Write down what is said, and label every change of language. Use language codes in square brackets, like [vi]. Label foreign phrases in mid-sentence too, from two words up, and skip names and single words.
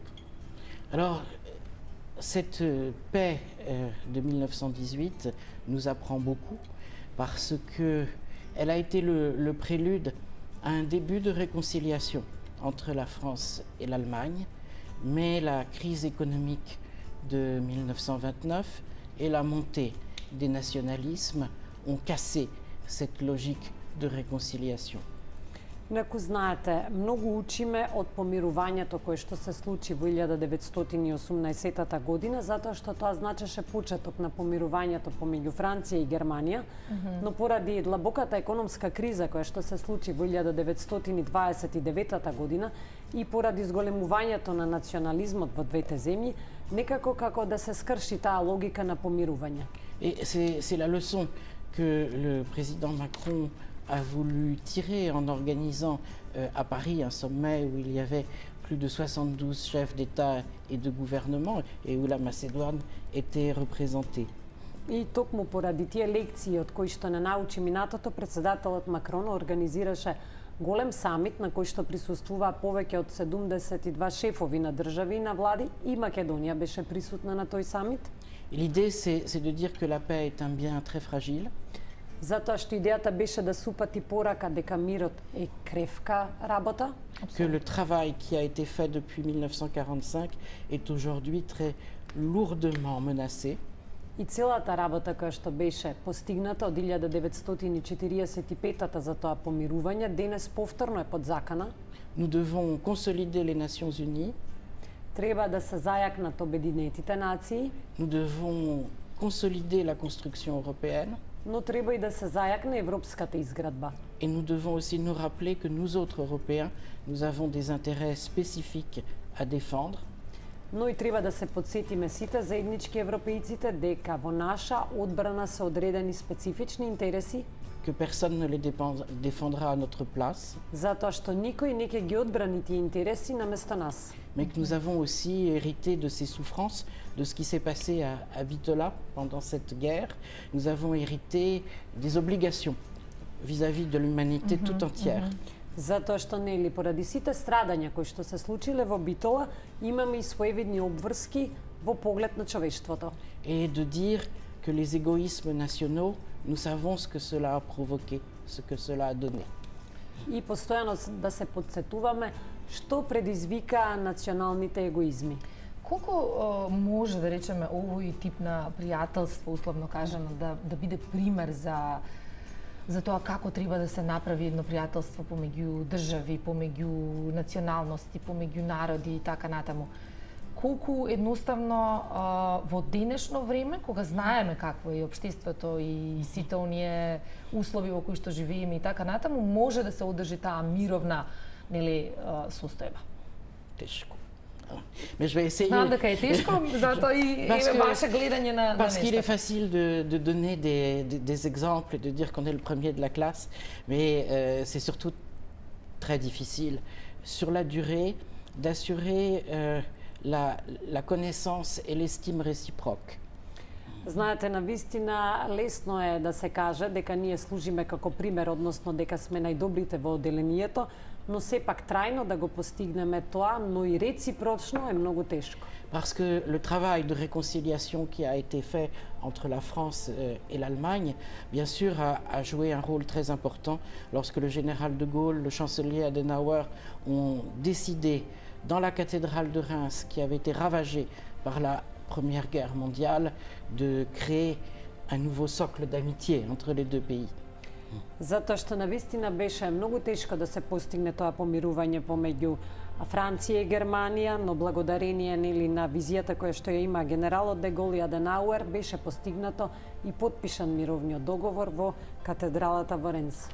[fr] Alors, cette paix de 1918 nous apprend beaucoup parce que elle a été le prélude à un début de réconciliation entre la France et l'Allemagne, mais la crise économique de 1929 et la montée des nationalismes ont cassé cette logique de réconciliation. [mk] Неку знаете, многу учиме од помирувањето кое што се случи во 1918 година, затоа што тоа значеше почеток на помирувањето помеѓу Франција и Германија, но поради длабоката економска криза која што се случи во 1929 година и поради зголемувањето на национализмот во двете земји, некако како да се скрши таа логика на помирување. [fr] Et c'est la leçon que le président Macron a voulu tirer en organisant à Paris un sommet où il y avait plus de 72 chefs d'État et de gouvernement et où la Macédoine était représentée. [mk] И токму поради тие лекции од кои што не научи минатото, председателот Макрон организираше голем самит на кој што присуствуваа повеќе од 72 шефови на држави и на влади, и Македонија беше присутна на тој самит. [fr] L'idée, c'est de dire que la paix est un bien très fragile. [mk] Затоа што идејата беше да се упати порака дека мирот е кревка работа. [fr] Que le travail qui a été fait depuis 1945 est aujourd'hui très lourdement menacé. [mk] И целата работа која што беше постигната од 1945 за тоа помирување, денес повторно е под закана. [fr] Nous devons consolider les Nations Unies. [mk] Треба да се зајакнат Обединетите нации. [fr] Nous devons consolider la construction européenne. [mk] Но треба и да се зајакне европската изградба. [fr] Et nous devons aussi nous rappeler que nous autres Européens, nous avons des intérêts spécifiques à défendre. [mk] Но и треба да се подсетиме сите заеднички европејците дека во наша одбрана се одредени специфични интереси, [fr] que personne ne les défendra à notre place. [mk] Затоа што никој не ќе ги одбрани тие интереси наместо нас. [fr] Mais que nous avons aussi hérité de ces souffrances, de ce qui s'est passé à Bitola pendant cette guerre. Nous avons hérité des obligations vis-à-vis de l'humanité tout entière. [mk] Затоа што нели поради сите страдања кои што се случиле во Битола, имаме и своевидни обврски во поглед на човештвото. [fr] Et de dire que les égoïsmes nationaux, nous savons ce que cela a provoqué, ce que cela a donné. [mk] И постојано да се подсетуваме што предизвика националните егоизми. Колку може да речеме овој тип на пријателство, условно кажано, да биде пример за тоа како треба да се направи едно пријателство помеѓу држави, помеѓу националности, помеѓу народи и така натаму? Колку едноставно во денешно време, кога знаеме какво е општеството и сите оние услови во кои што живееме и така натаму, може да се одржи таа мировна, нели, состојба? Тешко. [fr] Mais je vais essayer. [mk] Знам дека е тешко, затоа и ваше гледање на [fr] Parce qu'il est [mk] нешто. [fr] facile de donner des exemples et de dire qu'on est le premier de la classe, mais c'est surtout très difficile, sur la durée, d'assurer la connaissance et l'estime réciproque. [mk] Знаете, навистина лесно е да се каже дека ние служиме како пример, односно дека сме најдобрите во одделението, но сепак трајно да го постигнеме тоа, но и реципрочно е многу тешко. [fr] Parce que le travail de réconciliation qui a été fait entre la France et l'Allemagne, bien sûr, a joué un rôle très important lorsque le général de Gaulle, le chancelier Adenauer ont décidé, dans la cathédrale de Reims, qui avait été ravagée par la Première Guerre mondiale, de créer un nouveau socle d'amitié entre les deux pays. [mk] Затоа што навистина беше многу тешко да се постигне тоа помирување помеѓу Франција и Германија, но благодарение нели на визијата која што ја има генералот де Гол и Аденауер, беше постигнато и подпишан мировниот договор во катедралата во Ренс.